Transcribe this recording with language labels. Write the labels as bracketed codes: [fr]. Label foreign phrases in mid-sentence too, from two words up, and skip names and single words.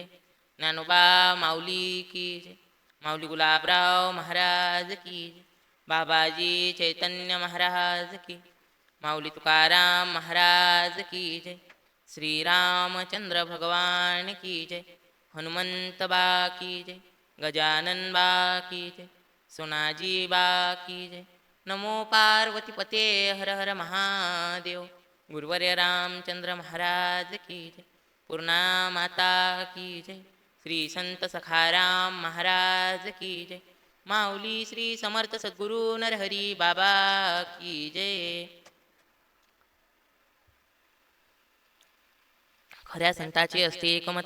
[mr] ज्ञानोबा माऊली की जय. माऊली गुलाबराव महाराज की जय. बाबाजी चैतन्य महाराज की. माऊली तुकाराम महाराज की जय. श्रीरामचंद्र भगवान की जय. हनुमंत बा की जय. गजानन बा की जय. सोनाजी बा की जय. [sa] नमो पार्वती पते हर हर महादेव. [mr] गुरुवर्य रामचंद्र महाराज की जय. पूर्णा माता की जय. श्री संत सखाराम महाराज की जय. माऊली श्री समर्थ सद्गुरु नरहरी बाबा की जय. खऱ्या संताचे असते एकमत.